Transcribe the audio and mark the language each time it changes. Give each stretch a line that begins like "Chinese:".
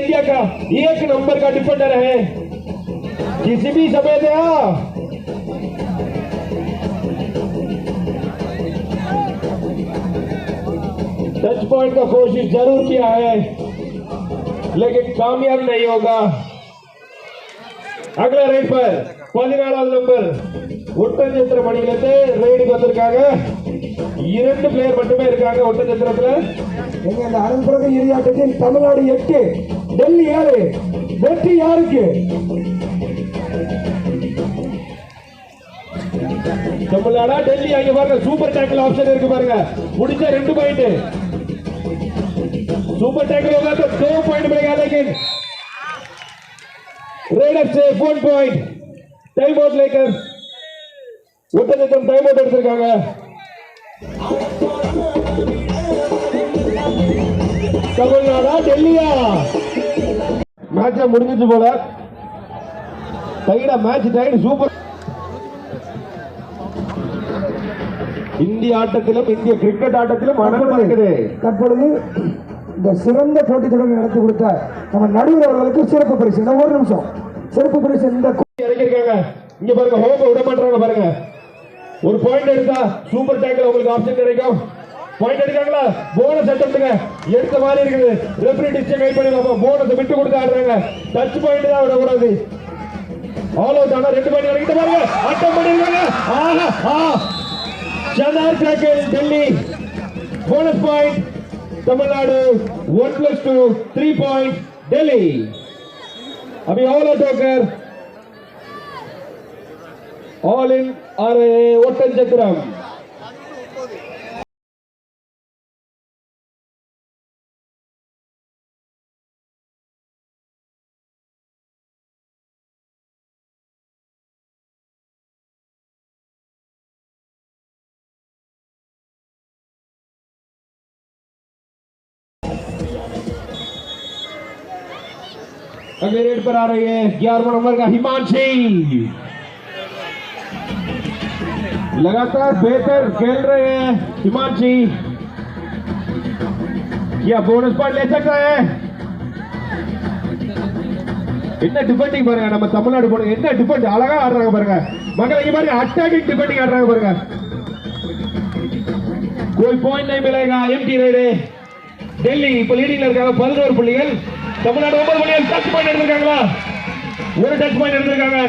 Hindi: India का 1 number का defender है. किसी भी समय दे टच पॉइंट का कोशिश जरूर किया है लेकिन कामयाब नहीं होगा. अगला रेड पर
Tamil: 14 நம்பர் ஒட்டஞ்சத்திரம் அணியிலிருந்து ரெய்டுக்கு வந்திருக்காங்க. 2 பிளேயர் மட்டுமே இருக்காங்க ஒட்டஞ்சத்திரத்துல. எங்க இந்த அனந்தபுரம் இறுதியாட்டத்தில் தமிழ்நாடு 8 டெல்லி 7. வெற்றி யாருக்கு? தமிழ்நாடா டெல்லி? அங்க பாருங்க சூப்பர் டேக்கிள் ஆப்ஷன் இருக்கு பாருங்க. முடிச்ச 2 பாயிண்ட்.
Hindi: सुपर टैकल होगा तो 2 पॉइंट मिलेगा लेकिन रेडर से 1 पॉइंट. टाइम आउट लेकर
Tamil: ஒட்டஞ்சத்திரம் டைம் அவுட் எடுத்திருக்காங்க. தமிழ்நாடா டெல்லியா? மேட்ச் முடிஞ்சிச்சு போல. டைடா மேட்ச் டைடு. சூப்பர். இந்திய ஆட்டத்திலும் இந்திய கிரிக்கெட் ஆட்டத்திலும் அனல் இருக்குது. தற்பொழுது இந்த சிறந்த போட்டி தொடர் நடத்தி கொடுத்த நம்ம நடுவர் அவர்களுக்கு சிறப்பு பரிசு. ஒரு நிமிஷம் சிறப்பு பரிசு இந்த இறக்கிருக்காங்க. இங்க பாருங்க ஹோம் விட மாட்டாங்க பாருங்க. ஒரு பாயிண்ட் எடுத்தா சூப்பர் டேக்கிள் உங்களுக்கு ஆப்ஷன் கிடைக்கும். பாயிண்ட் எடுக்காங்களா? போனஸ் அட்டம்ப்ட்ங்க எடுத்த மாதிரி இருக்குது. ரெஃபரி டிசிஷன் கைட் பண்ணிடலாம். போனஸ் விட்டு கொடுத்து ஆடுறாங்க. டச் பாயிண்ட் தான் விடக்கூடாது. ஆல் அவுட் ஆனா 2 பாயிண்ட் இறக்கிட்டு பாருங்க. அட்டம் பண்ணிருக்காங்க.
Hindi: ஆஹா, शानदार tackle Delhi. Bonus point Tamil Nadu 1+2 3 point Delhi. अभी ऑल आउट होकर ऑल इन आ रहे ஒட்டஞ்சத்திரம். अगले रेड पर आ रही है 11वां नंबर का हिमांशी. लगातार बेहतर खेल रहे हैं हिमांशी. क्या बोनस पॉइंट ले सकता है?
Tamil: என்ன டிஃபெண்டிங் பாருங்க. நம்ம தமிழ்நாடு போடுங்க என்ன டிஃபெண்ட் அழகா ஆடுறாங்க பாருங்க. மக்களை இங்க பாருங்க அட்டாக்கிங் டிஃபெண்டிங் ஆடுறாங்க பாருங்க.
Hindi: कोई पॉइंट नहीं मिलेगा. एम्प्टी रेड है. दिल्ली
Tamil: இப்போ லீடிங்ல இருக்காங்க 11 புள்ளிகள். தமிழ்நாடு 9 புள்ளிகள். Touch point எடுத்திருக்காங்களா? ஒரு டச் பாயிண்ட் எடுத்திருக்காங்க.